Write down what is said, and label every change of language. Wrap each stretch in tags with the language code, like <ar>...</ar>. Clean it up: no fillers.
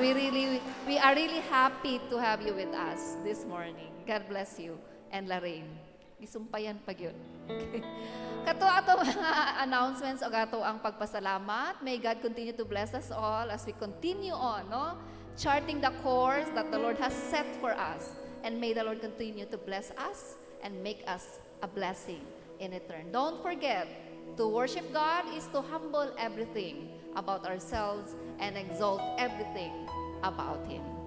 <en>We are really happy to have you with us this morning. God bless you and Lorraine.</en> <ceb>Isumpayan pag yun.</ceb> <en>Okay.</en> <ceb>Kato ato mga announcements o kato ang pagpasalamat.</ceb> <en>May God continue to bless us all as we continue on, no? Charting the course that the Lord has set for us. And may the Lord continue to bless us and make us a blessing in return. Don't forget, to worship God is to humble everything about ourselves and exalt everything about Him.</en>